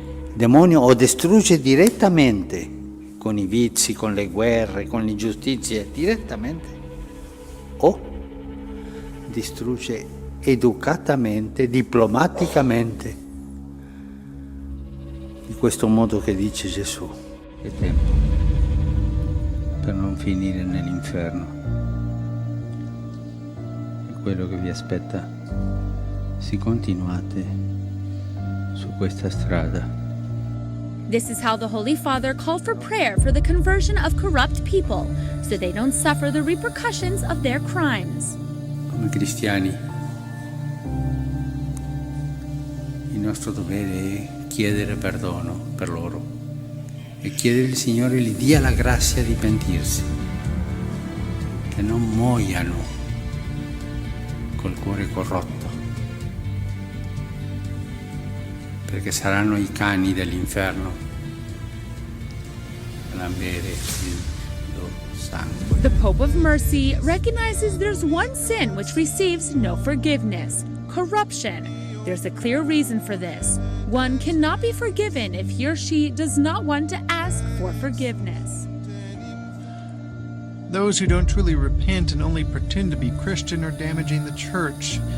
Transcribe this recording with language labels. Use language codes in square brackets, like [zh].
[it] Il demonio o distrugge direttamente con i vizi, con le guerre, con le ingiustizie, direttamente, o distrugge educatamente, diplomaticamente, in questo modo che dice Gesù. È tempo per non finire nell'inferno. E quello che vi aspetta, se continuate su questa strada. [en] This is how the Holy Father called for prayer for the conversion of corrupt people, so they don't suffer the repercussions of their crimes. [it] Come cristiani, il nostro dovere è chiedere perdono per loro e chiedere al Signore gli dia la grazia di pentirsi, che non muoiano col cuore corrotto, perché saranno i cani dell'inferno a lambere il loro sangue. [en] The Pope of Mercy recognizes there's one sin which receives no forgiveness: corruption. There's a clear reason for this. One cannot be forgiven if he or she does not want to ask for forgiveness. Those who don't truly repent and only pretend to be Christian are damaging the Church.